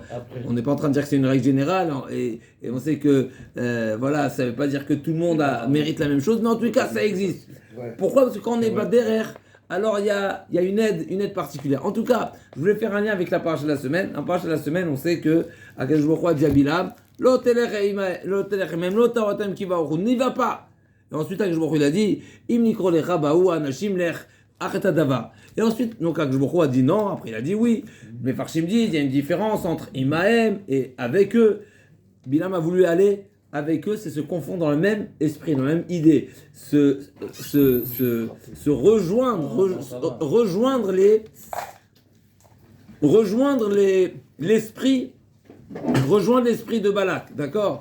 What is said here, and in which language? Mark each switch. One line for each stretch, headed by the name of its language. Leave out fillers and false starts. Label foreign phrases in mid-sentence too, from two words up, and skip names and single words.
French: On n'est pas en train de dire que c'est une règle générale, et on sait que ça ne veut pas dire que tout le monde mérite la même chose, mais en tout cas, ça existe. Pourquoi? Parce que quand on est derrière, alors il y a une aide particulière. En tout cas, je voulais faire un lien avec la paracha de la semaine. En paracha de la semaine, on sait que
Hebrew: הקדוש ברוך הוא
French: a dit à Bilam, n'y va pas. Et ensuite,
Hebrew: הקדוש ברוך הוא
French: il a dit,
Hebrew: אם נקרו לך באו אנשים לך אחתה דבר.
French: Et ensuite, donc
Hebrew: הקדוש ברוך הוא
French: a dit non, après il a dit oui. Mais Farshim dit, il y a une différence entre Imahem et avec eux. Bilam a voulu aller avec eux, c'est se confondre dans le même esprit, dans la même idée, se rejoindre l'esprit de Balak, d'accord?